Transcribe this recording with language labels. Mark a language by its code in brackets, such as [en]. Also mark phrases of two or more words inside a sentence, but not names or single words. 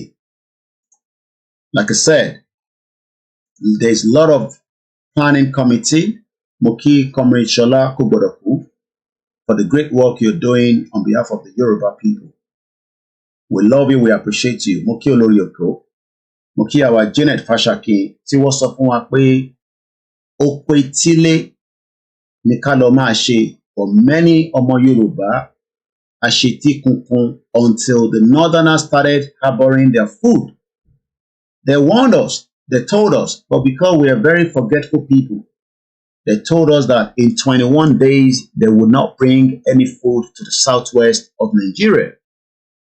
[en] Like I said, there's a lot of planning committee, Moki Comrade Shola Kubodoku, for the great work you're doing on behalf of the Yoruba people. We love you, we appreciate you. [yo] Moki Olori Oko, Moki our Janet Fashaki, tí wọ́n sọ fún wa pé oko etílé ní ká lọ máa ṣe [en] for many [yo] ọmọ Yorùbá àṣetí kunkun [en] until the northerners started harboring their food. They warned us, they told us, but because we are very forgetful people, they told us that in 21 days they would not bring any food to the southwest of Nigeria.